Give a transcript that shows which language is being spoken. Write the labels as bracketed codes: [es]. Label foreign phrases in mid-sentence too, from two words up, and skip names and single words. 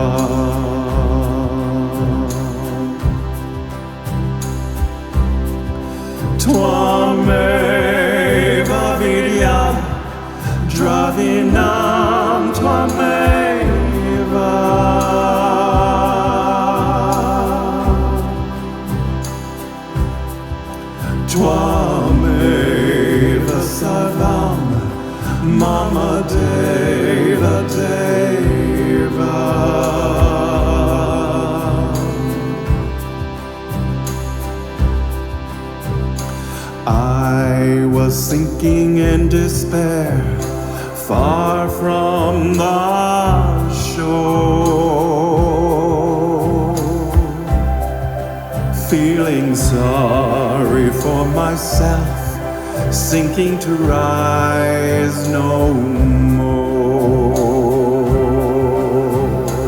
[sa] Twa Meva vidya, dravinam Twa Meva. Twa Meva sarvam, mama deva deva. [en] I was sinking in despair, far from the shore, feeling sorry for myself, sinking to rise no more.